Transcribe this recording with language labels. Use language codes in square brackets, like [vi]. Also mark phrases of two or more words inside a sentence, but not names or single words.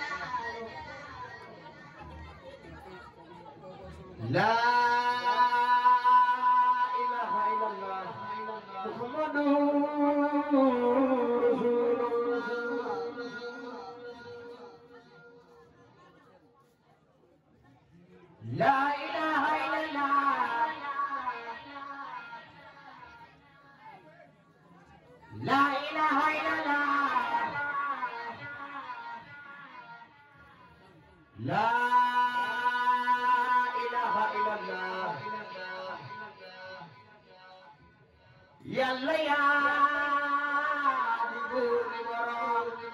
[ar] لا إله إلا الله محمد رسول الله لا إله إلا الله لا إله إلا الله. لا إله إلا الله. [wo] Yalla ya di buur di borom.